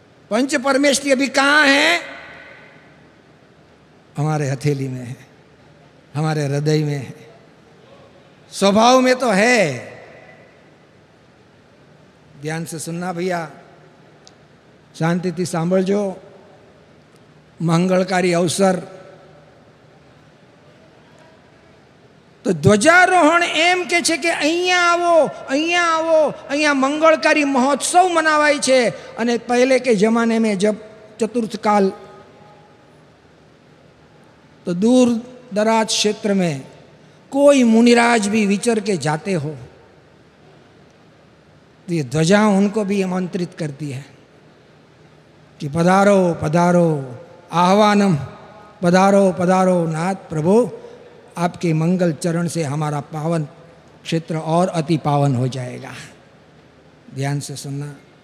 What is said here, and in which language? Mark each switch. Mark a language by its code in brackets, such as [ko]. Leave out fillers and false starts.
[hi] पंच परमेष्टि अभी कहाँ है? हमारे हथेली में है, हमारे हृदय में है, स्वभाव में तो है। ध्यान से सुनना भैया, [gu] शांतिથી સાંભળજો। મંગળકારી અવસર તો ધ્વજારોહણ એમ કે છે કે અહીંયા આવો, અહીંયા આવો, અહીંયા મંગળકારી મહોત્સવ મનાવાય છે। અને [hi] પહેલે के जमाने में जब चतुर्थ काल तो दूर दराज क्षेत्र में कोई मुनिराज भी विचर के जाते हो तो ये ध्वजा उनको भी आमंत्रित करती है कि पधारो पधारो, आह्वानम, पधारो पधारो नाथ प्रभु, आपके मंगल चरण से हमारा पावन क्षेत्र और अति पावन हो जाएगा। ध्यान से सुनना।